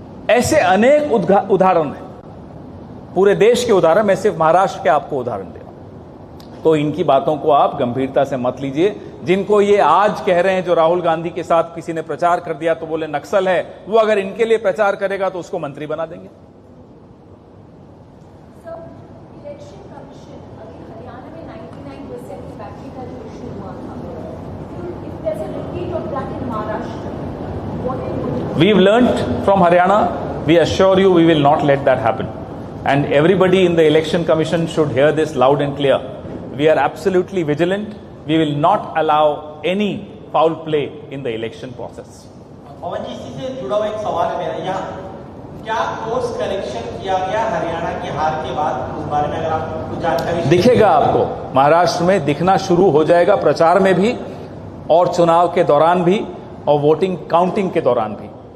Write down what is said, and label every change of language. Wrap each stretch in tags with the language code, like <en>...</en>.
<hi>ऐसे अनेक उदाहरण हैं, पूरे देश के उदाहरण। मैं सिर्फ महाराष्ट्र के आपको उदाहरण दे रहा हूं। तो इनकी बातों को आप गंभीरता से मत लीजिए। जिनको ये आज कह रहे हैं, जो राहुल गांधी के साथ किसी ने प्रचार कर दिया तो बोले नक्सल है, वो अगर इनके लिए प्रचार करेगा तो उसको मंत्री बना देंगे। इलेक्शन कमीशन अभी हरियाणा में 99% बैटरी का जो इशू हुआ था,</hi> <en>if there's a repeat of that in Maharashtra, what will you do? We've learnt from Haryana. We assure you we will not let that happen. And everybody in the election commission should hear this loud and clear. We are absolutely vigilant. We will not allow any foul play in the election process.</en> <hi>पवन जी, इसी से जुड़ा हुआ एक सवाल है मेरा यहाँ, क्या कोर्स करेक्शन किया गया हरियाणा की हार के बाद? उस बारे में अगर आप कुछ जानकारी दिखेगा आपको, महाराष्ट्र में दिखना शुरू हो जाएगा, प्रचार में भी और चुनाव के दौरान भी और वोटिंग काउंटिंग के दौरान भी।</hi>